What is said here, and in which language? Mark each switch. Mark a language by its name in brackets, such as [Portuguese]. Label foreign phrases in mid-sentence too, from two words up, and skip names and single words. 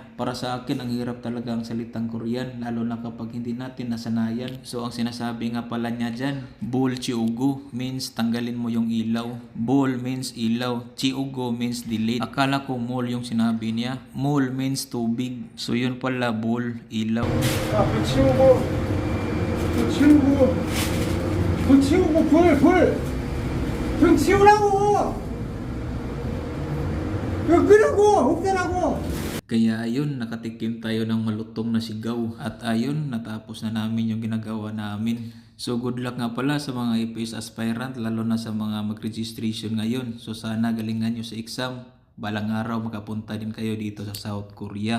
[Filipino] Para sa akin, ang hirap talaga ang salitang Korean, lalo na kapag hindi natin nasanayan. So ang sinasabi nga pala niya dyan, [Korean] 불 치우고 [Filipino] means tanggalin mo yung ilaw. Bol means ilaw. Chiugo [English] means delete. [Filipino] Akala ko mol yung sinabi niya. Mol means tubig. So yun pala bol, ilaw. [Korean] 불 치우고, 불 치우고, 불 치우고, 불 치우라고! 왜 끄라고! 없애라고! [Filipino] Kaya ayun, nakatikim tayo ng malutong na sigaw. At ayun, natapos na namin yung ginagawa namin. [English] So good luck [Filipino] nga pala sa mga APS aspirant, lalo na sa mga mag-registration ngayon. So sana galingan nyo sa exam. Balang araw makapunta din kayo dito sa South Korea.